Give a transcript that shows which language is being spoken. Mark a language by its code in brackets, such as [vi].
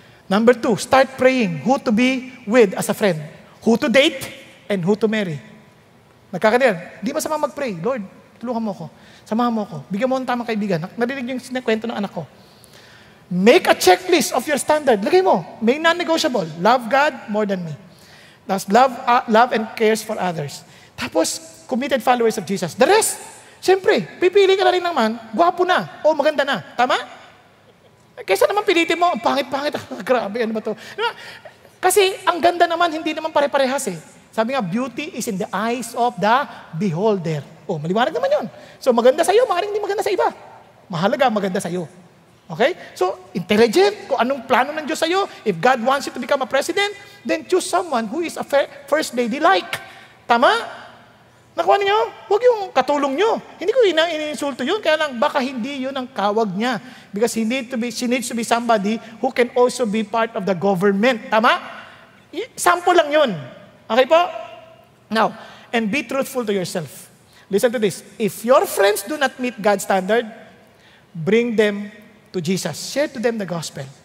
[en] Number 2, start praying who to be with as a friend, who to date, and who to marry. [tl] Nagkakaintindihan. Di ba sama mag-pray? Lord, tulungan mo ako. Samahan mo ako. Bigyan mo ng tamang kaibigan. Narinig yung kwento ng anak ko. [en] Make a checklist of your standard. [tl] Lagay mo. May non-negotiable. [en] Love God more than me. That's love and cares for others. [tl] Tapos, [en] committed followers of Jesus. [tl] The rest, siyempre, pipili ka na rin naman, gwapo na, o maganda na. Tama? Kaysa naman pilitin mo, ang pangit-pangit, grabe, ano ba to? Kasi ang ganda naman, hindi naman pare-parehas eh. Sabi nga, [en] beauty is in the eyes of the beholder. [tl] Oh, maliwanag naman yun. So, maganda sa'yo, maaaring hindi maganda sa iba. Mahalaga, maganda sa'yo. Okay? [en] So, intelligent, [tl] kung anong plano ng Diyos sa'yo, [en] if God wants you to become a president, then choose someone who is a first lady like. [tl] Tama? Nakuha niyo? Huwag yung katulong nyo. Hindi ko iniinsulto yun, kaya lang baka hindi yun ang kawag niya. [en] Because she needs to be somebody who can also be part of the government. [tl] Tama? [en] Sample lang yun. Okay po? Now, and be truthful to yourself. Listen to this. If your friends do not meet God's standard, bring them to Jesus. Share to them the gospel.